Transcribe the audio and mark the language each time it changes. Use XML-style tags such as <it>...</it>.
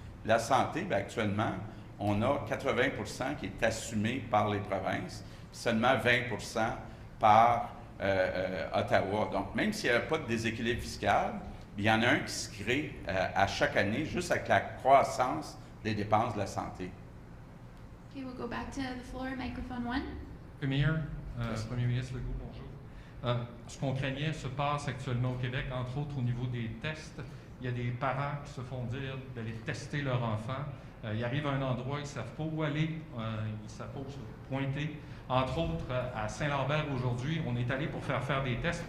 <fr>La santé, bien, actuellement, on a 80 qui est assumé par les provinces, seulement 20 par Ottawa. Donc, même s'il n'y avait pas de déséquilibre fiscal, il y en a un qui se crée à chaque année, juste avec la croissance des dépenses de la santé.</fr> <en>Okay, we'll go back to the floor, microphone 1.</en> <fr>Premier ministre Legault, bonjour. Ce qu'on craignait se passe actuellement au Québec, entre autres au niveau des tests. Il y a des parents qui se font dire d'aller tester leur enfant. Ils arrivent à un endroit, ils ne savent pas où aller, ils ne savent pas où se pointer. Entre autres, à Saint-Lambert aujourd'hui, on est allé pour faire des tests.</fr>